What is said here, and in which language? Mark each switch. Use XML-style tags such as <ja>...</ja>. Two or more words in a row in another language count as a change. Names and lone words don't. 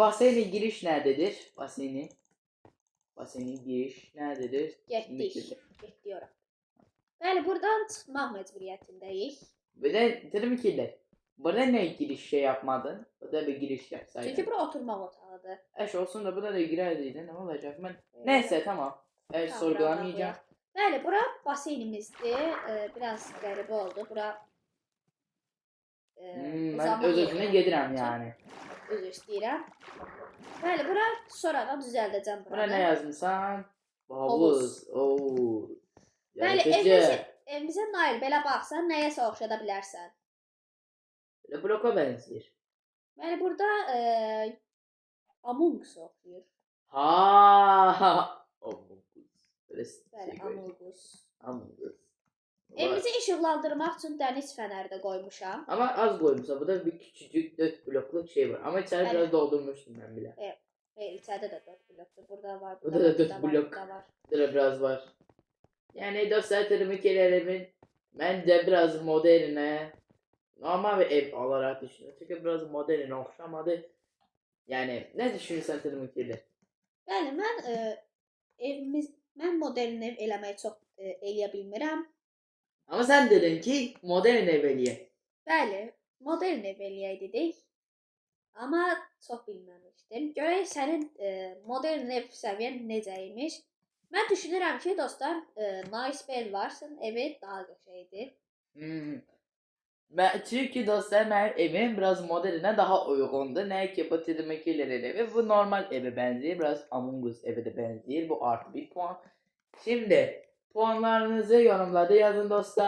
<tr>Baseni giriş nerededir? Baseni giriş nerededir?</tr> <az>Getdik. Getdik ora. Bəli, buradan çıxmaq məcburiyyətindəyik.</az> <tr>Bir de dedim ikirlər. Burada ne giriş şey yapmadın? Burada bir giriş yapsaydın.</tr> <az>Çünki bura oturmaq otağıdır.</az> <tr>Eş olsun da burada da girerdiydin. Ne olacak? Ben... Neyse tamam. Evet Tamam, sorgulamayacağım.</tr> <az>Bəli, bura baseynimizdir. Biraz qəribə oldu. Bura</az> <tr>Ben</tr> <az>uzanmaq öz-özünə yeri. gedirəm yani. Üzr istəyirəm. Bəli, bura sonradan düzəldəcəm Bura buranı. ne yazmışsan? Havuz. Oo. Bəli, Yaratıcı. evimizə Nail belə baxsan, nəyəsə oxşada bilərsən.</az> <tr>Böyle bloka benziyor.</tr> <az>Bəli, burada Among Us oxuyur.</az> <tr>Ha. Böyle</tr> <az>Bəli, şey Among Us. Among. Evimizi işıqlandırmaq üçün dəniz fənəri də qoymuşam.</az> <tr>Ama az koymuşlar. Burada bir küçücük 4 blokluk şey var. Ama içeri Evet. biraz doldurmuştum ben bile.</tr> <az>Xeyr, içəridə də 4 blokdur. Burada var, Burada da var, 4 var, blok. burada var.</az> <tr>Burada biraz var. Yani dostlar tırmıkelerimin bence biraz moderne normal bir ev olarak düşünüyorum. Çünkü biraz modern okşamadı. Yani ne düşünürsen tırmıkeler?</tr> <az>Bəli, mən modern ev eləməyi çox eləyə bilmirəm.</az> <tr>Ama sen dedin ki modern ev eliye.</tr> <az>Bəli, modern ev eləyək dedik. Amma çox bilməmişdim. Görək sənin modern ev səviyyən necəymiş. Mən düşünürəm ki, dostlar, nice bed varsın, evi daha qəşəngdir.</az> <tr>Ben, çünkü dostlar benim evim biraz moderne daha uygundu. Ne ki bu tırmıkelerin evi bu normal eve benziyor. Biraz Among Us eve de benziyor. Bu artı bir puan. Şimdi puanlarınızı yorumlarda yazın dostlar.</tr>